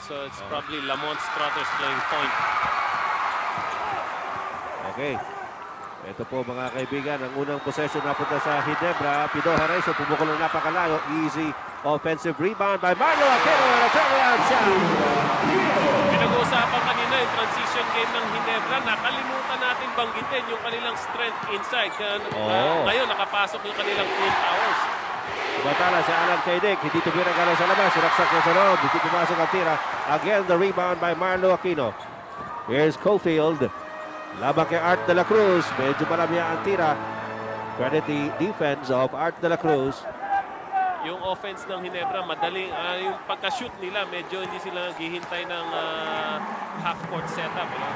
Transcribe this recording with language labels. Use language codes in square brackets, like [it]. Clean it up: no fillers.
[en] So it's probably Lamont Struthers playing point. Okay. [tl] Ito po mga kaibigan, ang unang possession napunta sa Ginebra. Pido Hareso, pumukol na napakalayo. [en] Easy offensive rebound by Marlo Aquino and a turnaround shot. [tl] Pinag-uusapan kanina yung transition game ng Ginebra. Nakalimutan natin banggitin yung kanilang strength inside. Ngayon, nakapasok yung kanilang twin towers. Batala si Alan Kaidik, hindi tumira galaw sa labas. Sinaksak niya sa loob, hindi pumasok ang tira. [en] Again, the rebound by Marlo Aquino. Here's Cofield. [tl] Laban kay Art de la Cruz. Medyo malamya ang tira. [en] Credit the defense of Art de la Cruz. [tl] Yung offense ng Ginebra, madaling yung pagka-shoot nila, medyo hindi sila naghihintay ng half-court setup.